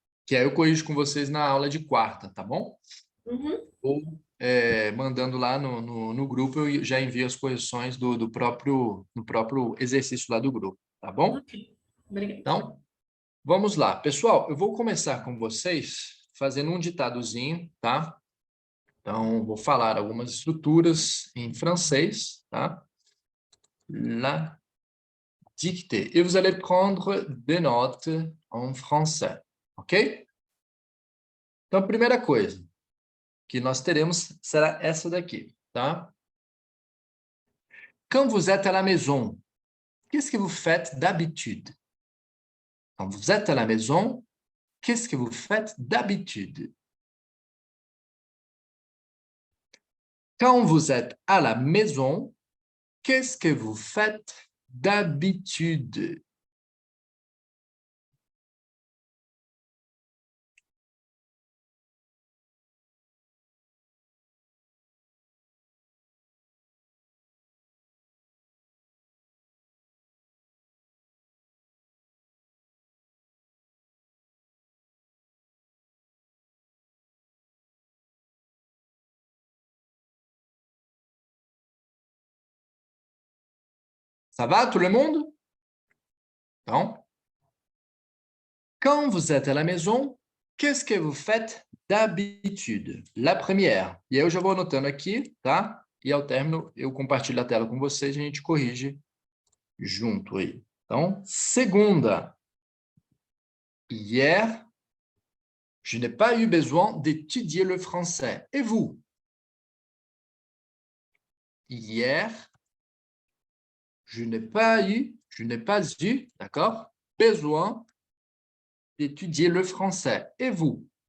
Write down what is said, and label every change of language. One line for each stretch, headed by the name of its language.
Portuguese: Que aí eu corrijo com vocês na aula de quarta, tá bom? Ou mandando lá no grupo, eu já envio as correções do próprio exercício lá do grupo, tá bom? Ok, obrigada. Então, vamos lá. Pessoal, eu vou começar com vocês fazendo um ditadozinho, tá? Então, vou falar algumas estruturas em francês, tá?
French: La dictée. Et vous allez prendre des notes en français, ok?
Portuguese: Então, a primeira coisa que nós teremos será essa daqui, tá?
French: Quand vous êtes à la maison, qu'est-ce que vous faites d'habitude? Quand vous êtes à la maison, qu'est-ce que vous faites d'habitude? Quand vous êtes à la maison, qu'est-ce que vous faites d'habitude? Ça va, tout le monde? Então, quand vous êtes à la maison, qu'est-ce que vous faites d'habitude? La première.
Portuguese: E aí eu já vou anotando aqui, tá? E ao término, eu compartilho a tela com vocês e a gente corrige junto aí. Então, segunda.
French: Hier, je n'ai pas eu besoin d'étudier le français. Et vous? Hier, je n'ai pas eu, d'accord, besoin d'étudier le français. Et vous?